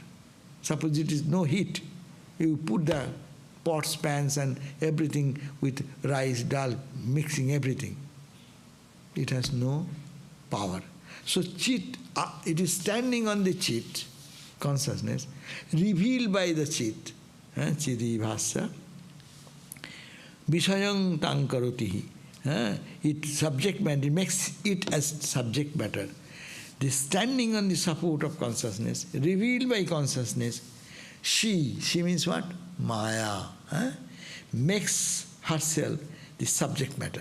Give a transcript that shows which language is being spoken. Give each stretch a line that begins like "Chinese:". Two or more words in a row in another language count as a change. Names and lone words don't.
English: Suppose it is no heat, you put the pots, pans and everything with rice, dal, mixing everything. It has no power. So cit, it is standing on the cit, consciousness, revealed by the cit,
Sanskrit: citibhāsyā. viṣayaṃ taṃ karoti.
English: It subject matter, it makes it as subject matter. The standing on the support of consciousness, revealed by consciousness, she means what? Māyā. Makes herself the subject matter.